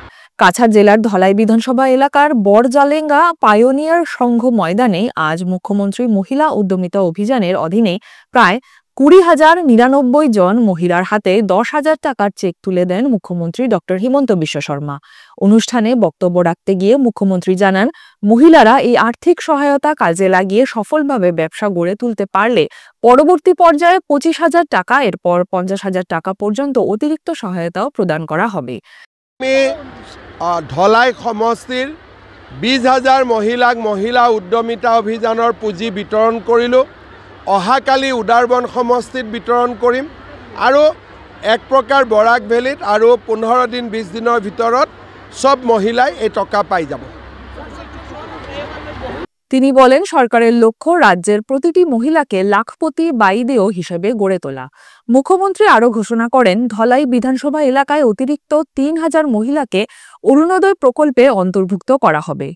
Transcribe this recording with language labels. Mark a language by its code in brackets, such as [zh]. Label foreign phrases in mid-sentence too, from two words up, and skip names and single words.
[bn] কাছাড় জেলার ধলাই বিধানসভা এলাকার বড়জালেঙ্গা পায়োনিয়ার সংঘ ময়দানে আজ মুখ্যমন্ত্রী মহিলা উদ্যমিতা অভিযানের অধীনে প্রায় ২০,০৯৯ জন মহিলার হাতে ১০,০০০ টাকার চেক তুলে দেন মুখ্যমন্ত্রী ডক্টর হিমন্ত বিশ্ব শর্মা। অনুষ্ঠানে বক্তব্য রাখতে গিয়ে মুখ্যমন্ত্রী জানান, মহিলারা এই আর্থিক সহায়তা কাজে লাগিয়ে সফলভাবে ব্যবসা গড়ে তুলতে পারলে পরবর্তী পর্যায়ে ২৫,০০০ টাকা, এরপর ৫০,০০০ টাকা পর্যন্ত অতিরিক্ত সহায়তাও প্রদান করা হবে। [as] ধলাই সমষ্টিৰ ২০,০০০ মহিলাক মহিলা উদ্যমিতা অভিযানৰ পুঁজি বিতৰণ কৰিলোঁ। অহাকালি উদাৰবন সমষ্টিত বিতৰণ কৰিম আৰু এক প্ৰকাৰ বৰাক ভেলীত আৰু ১৫ দিন ২০ দিনৰ ভিতৰত সব মহিলাই এই টাকা পাই যাব। [bn] তিনি বলেন, সরকারের লক্ষ্য রাজ্যের প্রতিটি মহিলাকে লাখপতি বাইদেও হিসেবে গড়ে তোলা। মুখ্যমন্ত্রী আরও ঘোষণা করেন, ধলাই বিধানসভা এলাকায় অতিরিক্ত ৩,০০০ মহিলাকে অরুণোদয় প্রকল্পে অন্তর্ভুক্ত করা হবে।